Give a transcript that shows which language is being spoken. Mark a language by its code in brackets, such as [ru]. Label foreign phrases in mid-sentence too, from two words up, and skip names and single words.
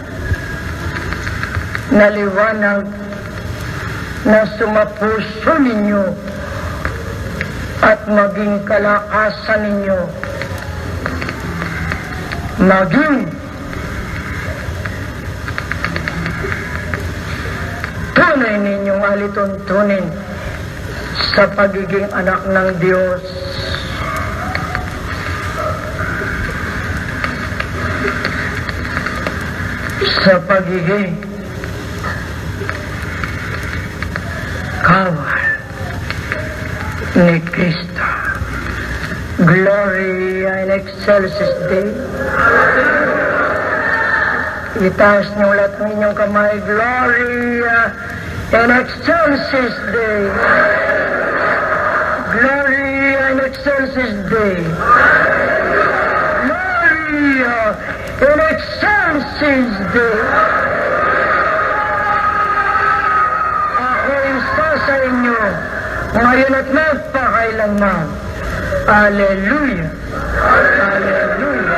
[tl] na liwanag na sumapuso ninyo at maging kalakasan ninyo, maging tunay ninyong alituntunin sa pagiging anak ng Diyos. Sa pagiging kawal ni Kristo. [la] Gloria in excelsis Dei. [tl] Itaas niyo lahat ng inyong kamay. [la] Gloria in excelsis Dei. Gloria in excelsis Dei. Gloria in excelsis Dei. [tl] Ako isa sa inyo ngayon at magpakailanman. [la] Alleluia. Alleluia.